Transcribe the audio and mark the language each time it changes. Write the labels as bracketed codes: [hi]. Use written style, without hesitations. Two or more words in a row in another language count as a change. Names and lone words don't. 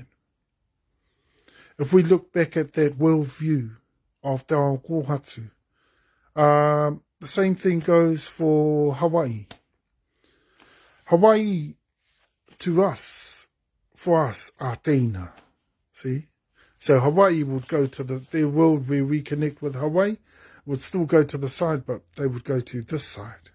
[en] If we look back at that worldview of [mi] te ao kōhatu, [en] the same thing goes for Hawaii. Hawaii, to us, for us, are teina. See? So Hawaii would go to their world where we connect with Hawaii, would still go to the side, but they would go to this side.